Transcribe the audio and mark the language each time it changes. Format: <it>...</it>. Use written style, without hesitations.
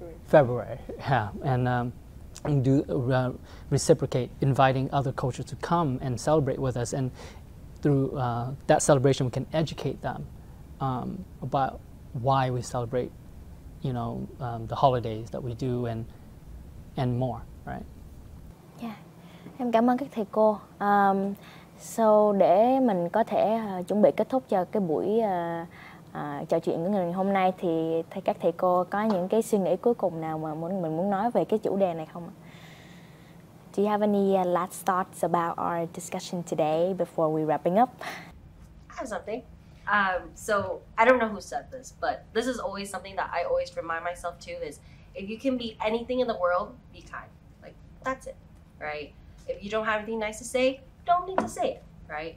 <en>February, yeah. And do reciprocate, inviting other cultures to come and celebrate with us, and through that celebration we can educate them about why we celebrate, you know, the holidays that we do, and more, right?</en> <vi>Yeah. Em cảm ơn các thầy cô. So để mình có thể chuẩn bị kết thúc cho cái buổi trò chuyện của ngày hôm nay, thì các thầy cô có những cái suy nghĩ cuối cùng nào mà mình muốn nói về cái chủ đề này không ạ?</vi> <en>Do you have any last thoughts about our discussion today before we wrapping up? I have something. So I don't know who said this, but this is always something that I always remind myself too, is if you can be anything in the world, be kind. Like, that's it, right? If you don't have anything nice to say, don't need to say it, right?</en>